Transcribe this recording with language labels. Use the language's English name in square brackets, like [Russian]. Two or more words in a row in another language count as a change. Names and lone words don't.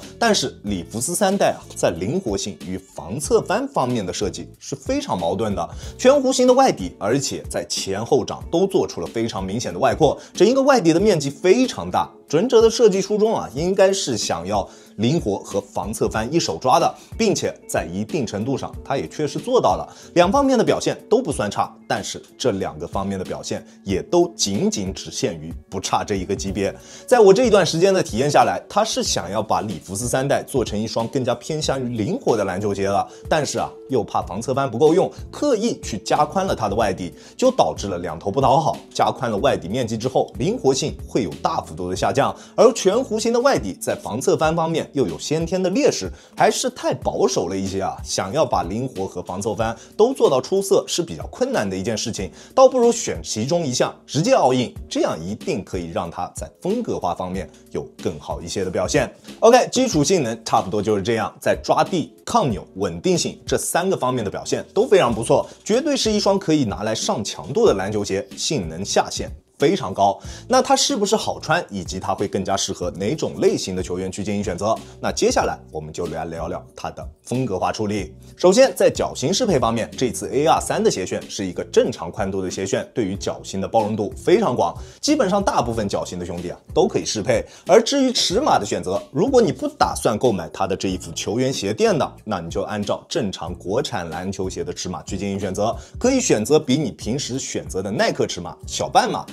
[Chinese] 但是里弗斯3代啊，在靈活性與防側翻方面的設計是非常矛盾的，全弧形的外底，而且在前後掌都做出了非常明顯的外擴，整一個外底的面積非常大。准者的設計初衷啊，應該是想要靈活和防側翻一手抓的，並且在一定程度上，它也確實做到了。兩方面的表現都不算差，但是這兩個方面的表現也都僅只限於不差這一個級別。在我這一段時間的體驗下來，他是想要把里弗斯3代做成一雙更加偏向於靈活的籃球鞋了，但是啊，又怕防側翻不夠用，刻意去加寬了它的外底，就導致了兩頭不討好。加寬了外底面積之後，靈活性會有大幅度的下降，而全弧形的外底在防側翻方面又有先天的劣勢，還是太保守了一些啊。想要把靈活和防側翻都做到出色是比較困難的一件事情，倒不如選其中一項直接 [English] all in， [Chinese] 這樣一定可以讓它在風格化方面有更好一些的表現。OK， 基礎性能差不多就是这樣，在抓地、抗扭、穩定性這3個方面的表現都非常不錯，絕对是一雙可以拿來上强度的籃球鞋，性能下限非常高。那它是不是好穿，以及它会更加適合哪種類型的球员去进行選擇？那接下来我們就来聊聊它的風格化處理。首先，在脚型適配方面，這次 AR3 的鞋楦是一個正常寬度的鞋楦，對於腳型的包容度非常廣，基本上大部分腳型的兄弟都可以適配。而至於尺碼的選擇，如果你不打算購買它的這一副球員鞋墊的，那你就按照正常國產籃球鞋的尺碼去進行選擇，可以選擇比你平時選擇的耐克尺碼小半碼。